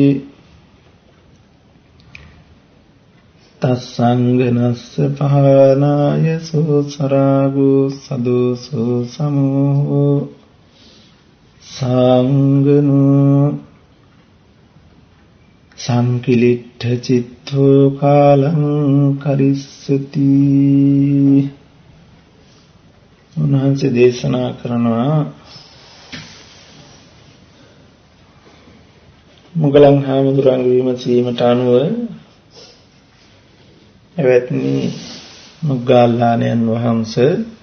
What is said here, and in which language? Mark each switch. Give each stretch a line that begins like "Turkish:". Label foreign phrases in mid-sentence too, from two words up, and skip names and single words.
Pali: තස්සංගනස්ස පහනාය සෝසරාගෝ සදෝසෝ සමෝහෝ සංගනෝ සංකිලිට්ඨ චිත්තෝ කාලං කරිස්සති.
Sinhala: උන්වහන්සේ දේශනා කරනවා මුගලන් හාමුදුරන්ගේ විමසීමට අනුව එවත්නි මුග්ගල්ලාණන් වහන්සේ